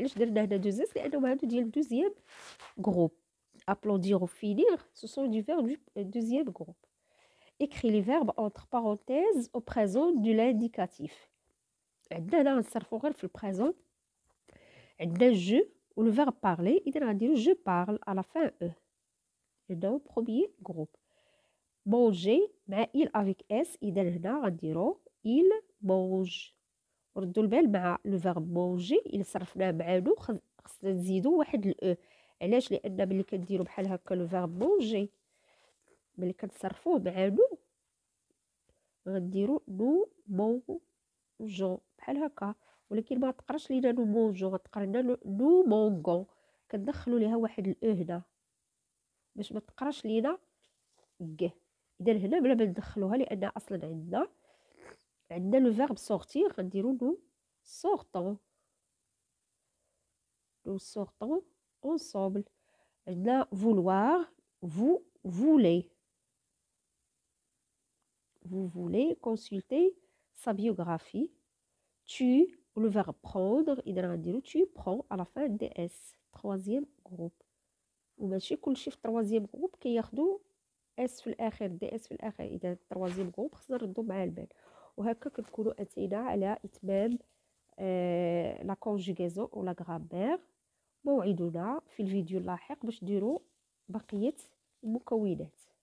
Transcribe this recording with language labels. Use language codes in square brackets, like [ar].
[ar] علاش درنا هنا deux s؟ لأنهم هادو ديال deuxième groupe. [fr] applaudir ou finir ce sont du verbe du deuxième groupe. écrit les verbes entre parenthèses au présent de l'indicatif. [ar] عندنا هنا غنصرفو غير في البريزون. عندنا je ou le verbe parler. إذا غنديرو [fr] je parle [ar] à la fin e. [fr] هنا premier groupe. manger مع il avec s. [ar] إذا هنا غنديرو il mange. ردوا البال مع لو فيرب manger إلا صرفناه مع نو خصنا نزيدو واحد الاو. علاش؟ لأن ملي كنديرو بحال هكا لو فيرب manger ملي كنصرفوه مع نو غنديرو نو مونجون بحال هكا، ولكن ما تقراش لينا نو مونجون، غتقرا لنا نو مونغون. كندخلوا ليها واحد الاو هنا باش ما تقراش لينا ك. اذا هنا بلا ما ندخلوها لان اصلا عندنا لو فيرب سورتير غنديرو نو سورطون. [fr] نو سورطون ensemble. عندنا vouloir vous voulez. vous voulez consulter sa biographie. tu ou le verbe prendre. [ar] إذا غنديرو [fr] tu prends à la fin ds. troisième groupe. [ar] وماشي كلشي في troisième groupe كياخدو اس في الاخر دي اس في الاخر. اذا troisième groupe خصنا نردو مع البال. وهكا كنكونوا اتينا على اتمام لا كونجوغيزون و لا غرامير. موعدنا في الفيديو اللاحق باش نديرو بقيه المكونات.